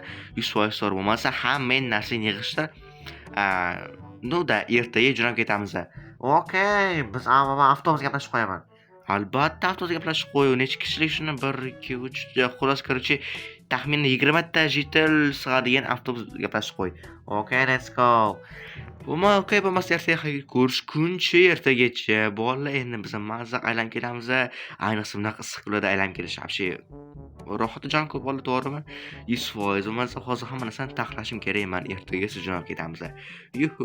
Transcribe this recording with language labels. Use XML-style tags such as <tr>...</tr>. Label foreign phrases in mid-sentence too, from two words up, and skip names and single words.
<uz>100% to'g'ri bo'lmasa, hamma narsani yig'ishtir. Ertaga jo'nab ketamiz. Okay, biz avtobusga gaplashib qo'yaman. Albatta avtobusga gaplashib qo'y. Necha kishilik shuni 1 2 3 xolos короче taxminan 20 ta jitil sig'adigan avtobus gaplashib qo'y.</uz> <en>Okay, let's go.</en> <uz>Bo'lmasa ertaga ko'rishguncha ertagacha. Bolalar, endi biz mazza aylanib kelamiz. Ayniqsa bunaqa issiq kunlarda aylanib kelish habshay rohatijon ko'p bolalar, to'g'rimi? 100%. Bo'lmasa hozir hamma narsani taxlashim kerak. Men ertaga siz jo'nab ketamiz. Yuhu.</uz>